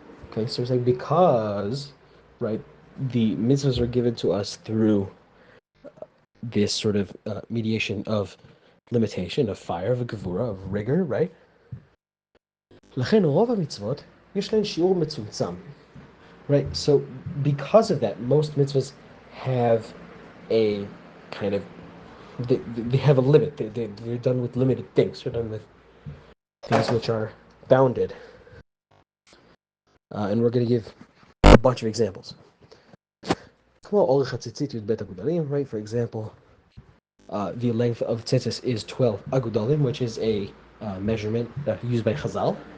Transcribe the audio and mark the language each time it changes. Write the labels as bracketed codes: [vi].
[en] Okay, so we're saying because, right, the mitzvahs are given to us through this sort of mediation of limitation, of fire, of gevura, of rigor, right? [he] לכן רוב המצוות יש להן שיעור מצומצם. [en] Right, so because of that, most mitzvahs have a kind of, they have a limit. They're done with limited things. They're done with things which are bounded. And we're going to give a bunch of examples. Right, for example, the length of tzitzis is 12 agudalim, which is a measurement used by Chazal.